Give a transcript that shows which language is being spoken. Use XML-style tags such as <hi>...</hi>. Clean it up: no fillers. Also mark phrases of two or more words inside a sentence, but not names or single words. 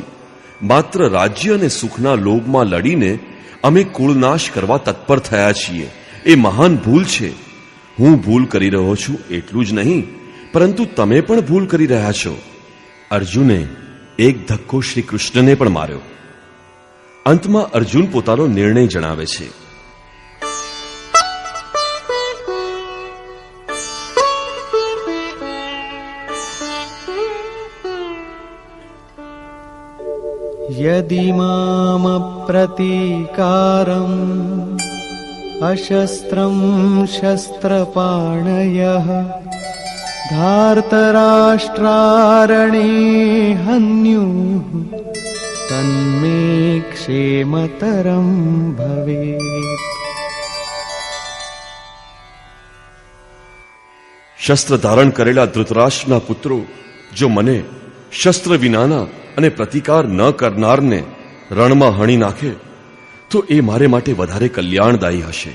<gu>માત્ર રાજ્ય અને સુખના લોભમાં લડીને અમે કુળનાશ કરવા તત્પર થયા છીએ. એ મહાન ભૂલ છે. હું ભૂલ કરી રહ્યો છું એટલું જ નહીં, પરંતુ તમે પણ ભૂલ કરી રહ્યા છો. અર્જુને એક ધક્કો શ્રી કૃષ્ણને પણ માર્યો. અંતમાં અર્જુન પોતાનો નિર્ણય જણાવે છે.</gu> <sa>यदि माम प्रतीकारम् अशस्त्रं शस्त्रपाणयः धार्तराष्ट्रारणे हन्युः तन्मे क्षेमतरं भवेत्.</sa> <gu>શસ્ત્ર ધારણ કરેલા ધૃતરાષ્ટ્રના પુત્રો જો મને શસ્ત્ર વિનાના અને પ્રતિકાર ન કરનારને રણમાં હણી નાખે તો એ મારે માટે વધારે કલ્યાણદાયી હશે.</gu>